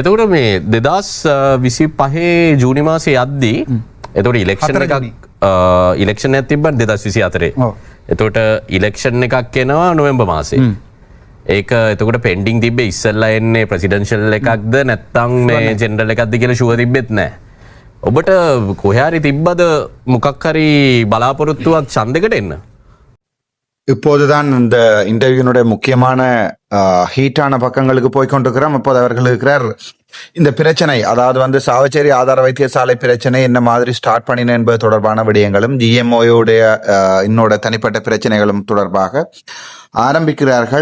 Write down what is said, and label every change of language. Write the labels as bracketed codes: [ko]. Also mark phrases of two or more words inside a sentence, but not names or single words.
[si] එතකොට මේ 2025 ජූනි මාසේ යද්දී එතකොට ඉලෙක්ෂන් එකක් තිබ්බා 2024. එතකොට ඉලෙක්ෂන් එකක් එනවා නොවැම්බර් මාසේ. ඒක එතකොට පෙන්ඩිං තිබ්බේ ඉස්සෙල්ලා එන්නේ ප්‍රෙසිඩෙන්ෂල් එකක්ද නැත්නම් මේ ජෙනරල් එකක්ද කියලා ෂුවර් තිබෙත් නැහැ. ඔබට කොහේ හරි තිබ්බද මොකක් හරි බලාපොරොත්තුවක් ඡන්දයකට එන්න? [ta] இப்போதுதான் இந்த இன்டர்வியூனுடைய முக்கியமான ஹீட்டான பக்கங்களுக்கு போய் கொண்டிருக்கிறோம். அப்போது அவர்கள் இருக்கிறார் இந்த பிரச்சனை, அதாவது வந்து சாவச்சேரி ஆதார வைத்தியசாலை பிரச்சனை என்ன மாதிரி ஸ்டார்ட் பண்ணின என்பது தொடர்பான விடயங்களும் GMOயுடைய இன்னோட தனிப்பட்ட பிரச்சனைகளும் தொடர்பாக ஆரம்பிக்கிறார்கள்.